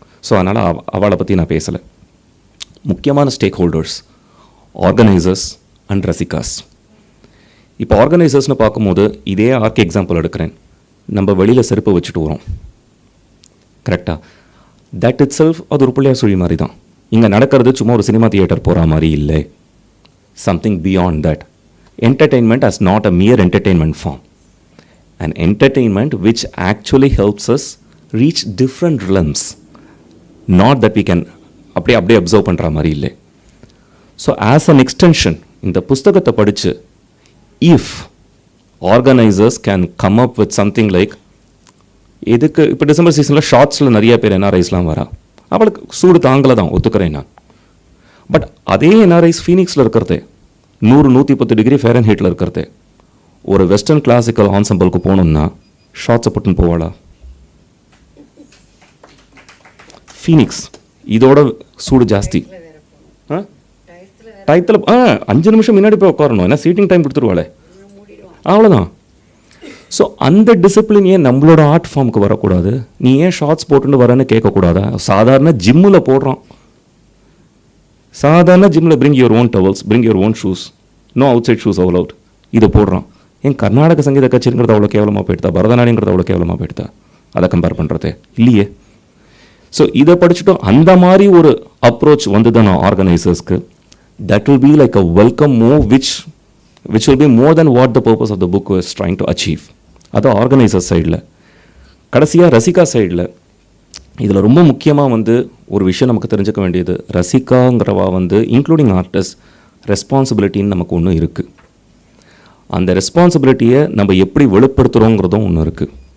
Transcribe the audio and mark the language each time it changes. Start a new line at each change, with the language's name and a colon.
Tamil: So அதனால் அவளை பற்றி நான் பேசலை. முக்கியமான
English: Stakeholders, organisers and rasikas.
Tamil: இப்போ ஆர்கனைசர்ஸ்னு பார்க்கும்போது இதே ஆர்கே எக்ஸாம்பிள் எடுக்கிறேன். நம்ம வெளியில் செருப்பு வச்சுட்டு வரோம், கரெக்டாக?
English: that itself
Tamil: அது ஒரு பிள்ளையார் சுழி மாதிரி தான். இங்கே நடக்கிறது சும்மா ஒரு சினிமா தியேட்டர் போகிற மாதிரி இல்லை.
English: Something beyond that. Entertainment as not a mere entertainment form. An entertainment which actually helps us reach different realms. Not that we can
Tamil: அப்படியே அப்சர்வ் பண்ணுற மாதிரி இல்லை.
English: so as an extension
Tamil: இந்த புஸ்தகத்தை படித்து
English: if organisers can come up with something like,
Tamil: இதுக்கு இப்போ December சீசனில் ஷார்ட்ஸில் நிறைய பேர் என்ஆர்ஐஸ்லாம் வரா, அவளுக்கு சூடு தாங்கலை தான் ஒத்துக்கிறேன் நான். பட் அதே என்ஆர்ஐஸ் ஃபீனிக்ஸில் இருக்கிறதே 100-110 டிகிரி ஃபேரன்ஹீட்டில் இருக்கிறதே ஒரு வெஸ்டர்ன் கிளாசிக்கல் ஆன்சம்பிளுக்கு போகணுன்னா ஷார்ட்ஸை போட்டுன்னு போவாளா? ஃபீனிக்ஸ் இதோட சூடு ஜாஸ்தி. டயத்தில் 5 நிமிஷம் முன்னாடி போய் உட்காரணும், ஏன்னா சீட்டிங் டைம் கொடுத்துருவாளே, அவ்வளோதான். ஸோ அந்த டிசிப்ளின் ஏன் நம்மளோட ஆர்ட் ஃபார்முக்கு வரக்கூடாது? நீ ஏன் ஷார்ட்ஸ் போட்டுன்னு வரேன்னு கேட்கக்கூடாதா? சாதாரண ஜிம்மில் போடுறோம், சாதாரண ஜிம்மில்
English: bring your own towels, bring your own shoes, no outside shoes
Tamil: அவ்வளோ அவுட், இதை போடுறோம். ஏன் கர்நாடக சங்கீத கச்சேரிங்கிறது அவ்வளோ கேவலமாக போயிடுதா? பரதநாட்டியங்கிறது அவ்வளோ கேவலமாக போயிடுதா? அதை கம்பேர் பண்ணுறதே இல்லையே. ஸோ இதை படிச்சுட்டோம். அந்த மாதிரி ஒரு அப்ரோச் வந்து தான் ஆர்கனைசர்ஸ்க்கு
English: That will be like a welcome move which will be more than what the purpose of the book was trying to achieve.
Tamil: அது ஆர்கனைசர் சைடில். கடைசியாக ரசிகா சைடில் இதில் ரொம்ப முக்கியமாக வந்து ஒரு விஷயம் நமக்கு தெரிஞ்சுக்க வேண்டியது, ரசிகாங்கிறவா வந்து இன்க்ளூடிங் ஆர்டிஸ்ட் ரெஸ்பான்சிபிலிட்டின்னு நமக்கு ஒன்று இருக்குது. அந்த ரெஸ்பான்சிபிலிட்டியை நம்ம எப்படி வெளிப்படுத்துகிறோங்கிறதும் ஒன்று இருக்குது.